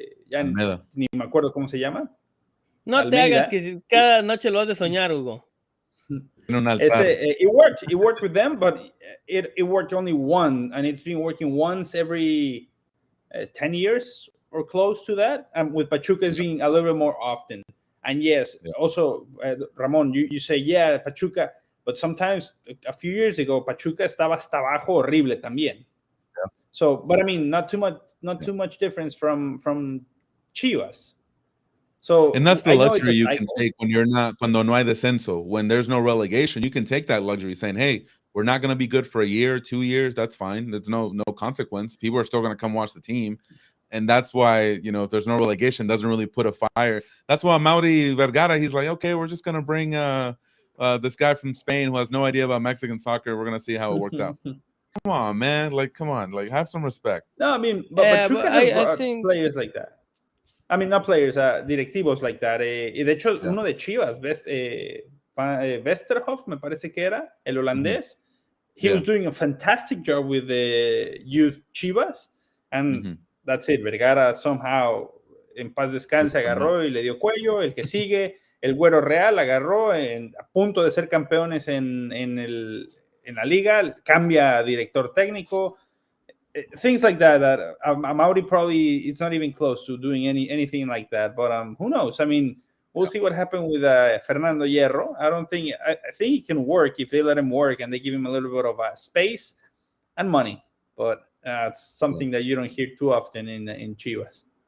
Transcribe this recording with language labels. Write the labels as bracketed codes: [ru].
[es] Ya ni me acuerdo cómo se llama. No Almeida. te hagas que cada noche lo has de soñar, Hugo. [en] It worked with them, but it worked only one, and it's been working once every 10 years or close to that. And with Pachuca, it's being a little bit more often. And also, Ramon, you say, Pachuca, but sometimes a few years ago, [es] Pachuca estaba hasta abajo horrible también. [en] So, but I mean, not too much difference from Chivas. So, and that's the luxury you can take when you're not, [es] cuando no hay descenso, [en] when there's no relegation. You can take that luxury, saying, "Hey, we're not going to be good for a year, 2 years. That's fine. There's no consequence. People are still going to come watch the team." And that's why, if there's no relegation, doesn't really put a fire. That's why Mauri Vergara, he's like, okay, we're just going to bring this guy from Spain who has no idea about Mexican soccer. We're going to see how it works out. Come on, man. Come on. Have some respect. No, I mean, but Pachuca has players like that. I mean, not players, directivos like that. [es] De hecho, uno de Chivas, Westerhoff, me parece que era, el holandés. [en] He was doing a fantastic job with the youth Chivas. And that's it. [es] Vergara [en] somehow, [es] en paz descanse, agarró y le dio cuello. El que sigue, el Güero Real, agarró a punto de ser campeones en la liga. Cambia director técnico. [en] Things like that Mauri probably, it's not even close to doing anything like that, but who knows? I mean, we'll see what happened with Fernando Hierro. I think he can work if they let him work and they give him a little bit of space and money, but it's something that you don't hear too often in Chivas.